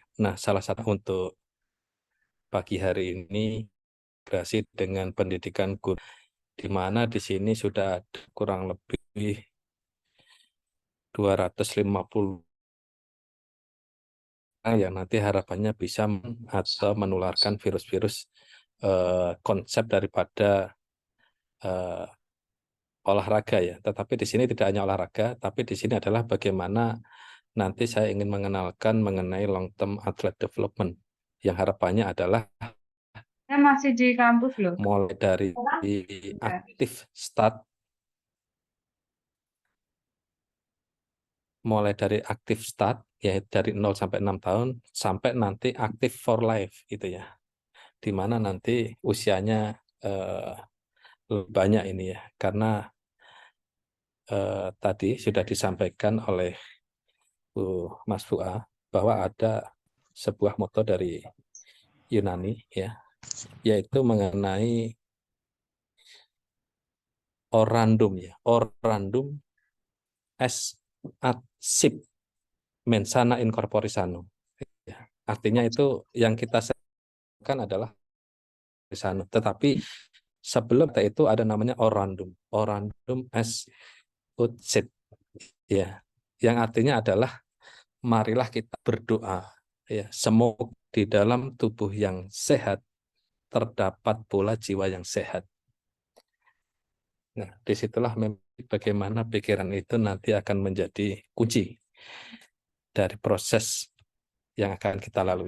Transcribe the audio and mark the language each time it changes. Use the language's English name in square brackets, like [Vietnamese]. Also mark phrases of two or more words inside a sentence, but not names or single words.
[Indonesian] Nah, salah satu untuk pagi hari ini integrasi dengan pendidikan guru, di mana di sini sudah ada kurang lebih 250 yang nanti harapannya bisa atau menularkan virus-virus konsep daripada olahraga ya. Tetapi di sini tidak hanya olahraga, tapi di sini adalah bagaimana nanti saya ingin mengenalkan mengenai [English] long term athlete development [Indonesian] yang harapannya adalah Saya masih di kampus loh. mulai dari aktif start, yaitu dari 0 sampai 6 tahun sampai nanti aktif [English] for life [Indonesian] gitu ya, di mana nanti usianya lebih banyak ini ya, karena tadi sudah disampaikan oleh Bu Mas Fuah bahwa ada sebuah moto dari Yunani ya, yaitu mengenai orandum ya, [Latin] orandum est ad sip mensana in corpore sano. [Indonesian] Ya, artinya itu yang kita sebutkan adalah sano, tetapi sebelum itu ada namanya [Latin] orandum est ut sit [Indonesian] ya, yang artinya adalah marilah kita berdoa ya, semoga di dalam tubuh yang sehat terdapat pula jiwa yang sehat. Nah, disitulah bagaimana pikiran itu nanti akan menjadi kunci dari proses yang akan kita lalui.